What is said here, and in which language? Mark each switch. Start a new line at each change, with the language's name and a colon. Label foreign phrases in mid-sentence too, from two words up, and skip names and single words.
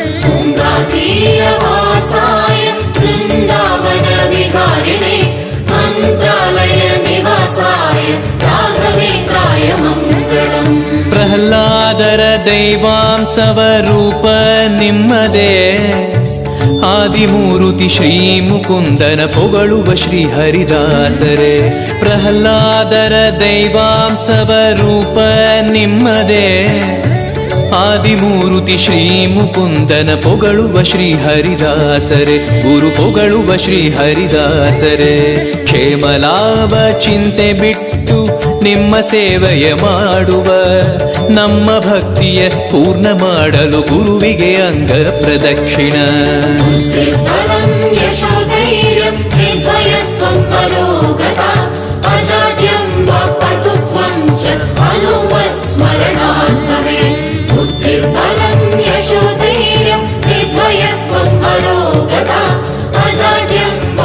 Sanskrit: तीरवासाय वृन्दावन विहारिणे मन्त्रालय निवासाय राघवेन्द्राय मङ्गलम्.
Kannada: ಪ್ರಹ್ಲಾದರ ದೈವಾಂಸವ ರೂಪ ನಿಮ್ಮದೇ ಆದಿಮೂರುತಿ ಶ್ರೀ ಮುಕುಂದನ ಪೊಗಳುವ ಶ್ರೀ ಹರಿದಾಸರೇ. ಪ್ರಹ್ಲಾದರ ದೈವಾಂಸವ ರೂಪ ನಿಮ್ಮದೇ ಆದಿಮೂರುತಿ ಶ್ರೀ ಮುಕುಂದನ ಪೊಗಳುವ ಶ್ರೀ ಹರಿದಾಸರೇ. ಗುರು ಪೊಗಳುವ ಶ್ರೀ ಹರಿದಾಸರೇ. ಕ್ಷೇಮಲಾಭ ಚಿಂತೆ ಬಿಟ್ಟು ನಿಮ್ಮ ಸೇವೆಯ ಮಾಡುವ ನಮ್ಮ ಭಕ್ತಿಯ ಪೂರ್ಣ ಮಾಡಲು ಗುರುವಿಗೆ ಅಂಗ ಪ್ರದಕ್ಷಿಣ.
Sanskrit: बलं यशोधैर्यं निर्भयत्वं परोगता अजाड्यं वाक्पटुत्वं च हनुमत्स्मरणात् भवेत्. बुद्धिर्बलं यशोधैर्यं निर्भयत्वं परोगता अजाड्यं